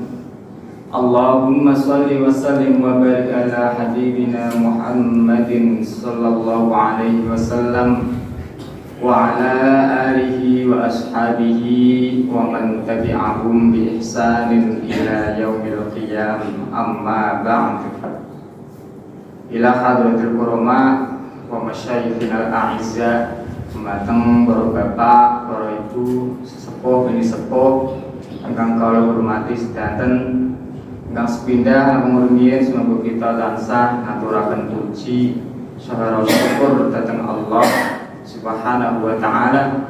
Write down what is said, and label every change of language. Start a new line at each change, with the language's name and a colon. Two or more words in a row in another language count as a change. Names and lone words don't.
Arabic: اللهم صل وسلم وبارك على حبيبنا محمد صلى الله عليه وسلم وعلى آله وأصحابه ومن تبعهم بإحسان إلى يوم القيام. أما بعد. إلى حضرة الكرماء ومشايخنا الأعزاء,
Javanese: mateng para bapak, para ibu, sesepuh bini sepuh ingkang kula hormati sedanten, ingkang sepindah ngurmien semoga kita tansah ngaturaken puji saha syukur dhateng
Arabic: الله سبحانه وتعالى.